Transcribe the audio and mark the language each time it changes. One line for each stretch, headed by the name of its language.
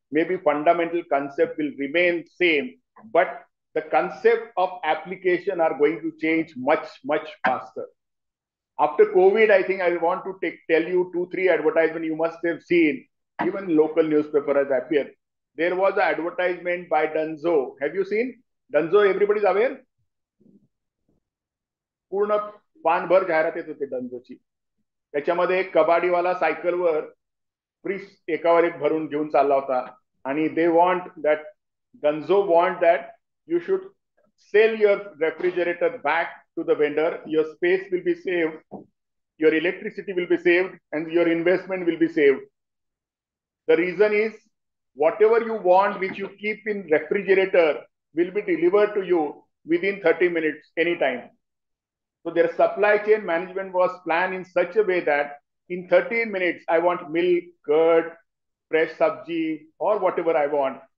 English: Maybe fundamental concept will remain same, but the concept of application are going to change much, much faster. After COVID, I think I want to tell you 2-3 advertisements you must have seen, even local newspaper has appeared. There was an advertisement by Dunzo. Have you seen? Dunzo, everybody is aware?
Marathi: पूर्ण पानभर जाहिरात येत होते डंजोची. त्याच्यामध्ये एक कबाडीवाला सायकलवर fridge एकावर एक भरून घेऊन चालला होता आणि
English: They want that Dunzo want that you should sell your refrigerator back to the vendor. Your space will be saved, your electricity will be saved, and your investment will be saved. The reason is whatever you want which you keep in refrigerator will be delivered to you within 30 minutes anytime. So their supply chain management was planned in such a way that in 30 minutes I want milk, curd, fresh sabji or whatever I want.